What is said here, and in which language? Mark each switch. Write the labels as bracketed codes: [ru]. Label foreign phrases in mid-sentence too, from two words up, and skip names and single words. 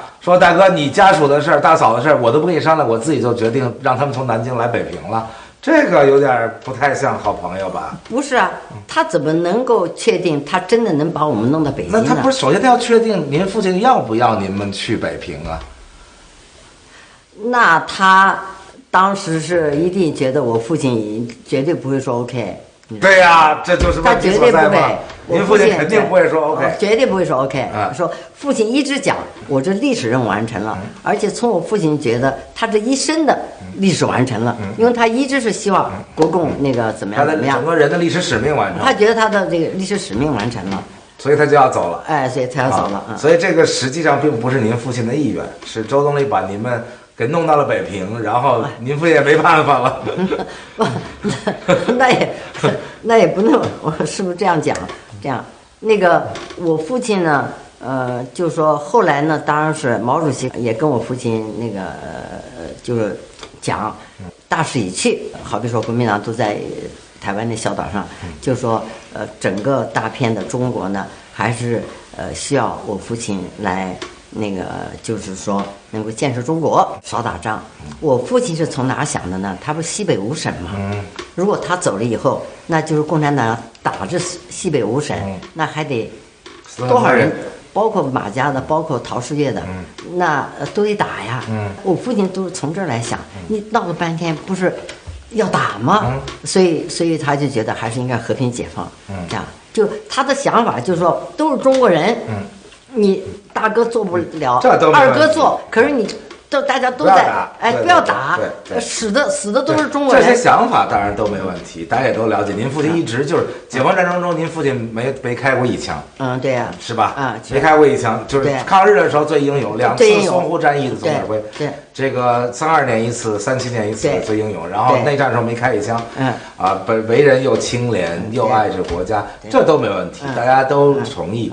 [zh] 說大哥，你家屬的事兒、大嫂的事兒，我都不跟你商量，我自己就決定讓他們從南京來北平了。這個有點不太像好朋友吧？不是啊，他怎麼能夠確定他真的能把我們弄到北京呢？那他不是首先他要確定您父親要不要你們去北平啊？那他當時是一定覺得我父親絕對不會說 OK。對呀，這就是問題所在嘛。您父親肯定不會說 OK，絕對不會說 OK。說父親一直講，我這歷史任務完成了，而且從我父親覺得他這一生的歷史完成了，因為他一直是希望國共那個怎麼樣怎麼樣，整個人的歷史使命完成。他覺得他的這個歷史使命完成了，所以他就要走了。哎，所以他要走了。所以這個實際上並不是您父親的意願，是周總理把你們給弄到了北平，然後您父親也沒辦法了。那也不能，我是不是這樣講？這樣，那個我父親呢，就說後來呢，當然是毛主席也跟我父親那個就是講，大勢已去，好比說國民黨都在台灣的小島上，就說整個大片的中國呢，還是需要我父親來那個，就是說能夠建設中國，少打仗。我父親是從哪想的呢？他不是西北五省嘛？如果他走了以後，那就是共產黨打這西北五省，那還得多少人？包括馬家的，包括陶世岳的，那都得打呀。我父親都是從這兒來想，你鬧了半天不是要打嗎？所以他就覺得還是應該和平解放。這樣就他的想法就是說，都是中國人，你大哥做不了，二哥做，可是你。大家都在不要打，死的都是中国人。这些想法当然都没問題，大家也都了解。您父親一直就是解放戰爭中，您父親沒開過一槍。對呀，是吧？沒開過一槍，就是抗日的時候最英勇，2次淞滬戰役的總指揮。對，這個32年一次，37年一次最英勇。然後內戰的時候沒開一槍。為人又清廉又愛着國家，這都沒問題，大家都同意。